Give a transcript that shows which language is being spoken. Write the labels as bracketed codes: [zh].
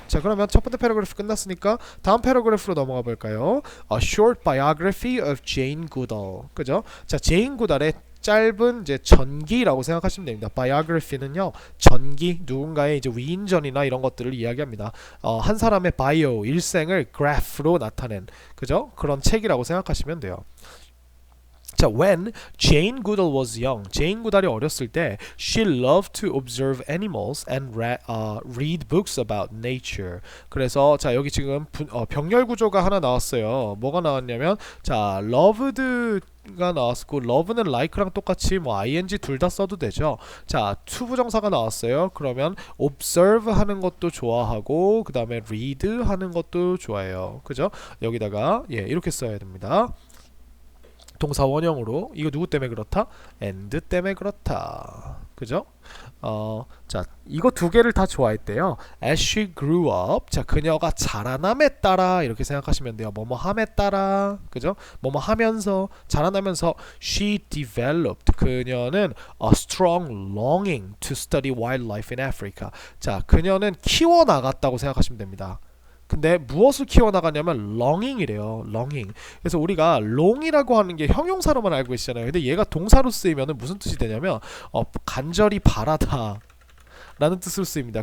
[ko] 자, 그러면 첫 번째 패러그래프 끝났으니까 다음 패러그래프로 넘어가 볼까요? [en] A short biography of Jane Goodall. [ko] 그죠? 자, 제인 구달의 짧은 이제 전기라고 생각하시면 됩니다. biography는요, 전기, 누군가의 이제 위인전이나 이런 것들을 이야기합니다. 한 사람의 바이오, 일생을 graph로 나타낸, 그죠? 그런 책이라고 생각하시면 돼요. [en] 자, when Jane Goodall was young, [ko] 제인 구달이 어렸을 때 [en] she loved to observe animals and read books about nature. [ko] 그래서 자, 여기 지금 병렬 구조가 하나 나왔어요. 뭐가 나왔냐면 자, loved가 나왔고 love는 like랑 똑같이 뭐 ing 둘 다 써도 되죠. 자, to 부정사가 나왔어요. 그러면 observe 하는 것도 좋아하고 그 다음에 read 하는 것도 좋아해요. 그죠? 여기다가 이렇게 써야 됩니다. 동사 원형으로. 이거 누구 때문에 그렇다? and 때문에 그렇다. 그죠? 자, 이거 두 개를 다 좋아했대요. [en] As she grew up, [ko] 자, 그녀가 자라남에 따라 이렇게 생각하시면 돼요. 뭐뭐 함에 따라, 그죠? 뭐뭐 하면서, 자라나면서 [en] she developed, [ko] 그녀는 [en] a strong longing to study wildlife in Africa. [ko] 자, 그녀는 키워나갔다고 생각하시면 됩니다. 근데 무엇을 키워나가냐면 longing이래요. [en] longing. [ko] 그래서 우리가 long이라고 하는 게 형용사로만 알고 있잖아요. 근데 얘가 동사로 쓰이면 무슨 뜻이 되냐면 간절히 바라다 라는 뜻으로 쓰입니다.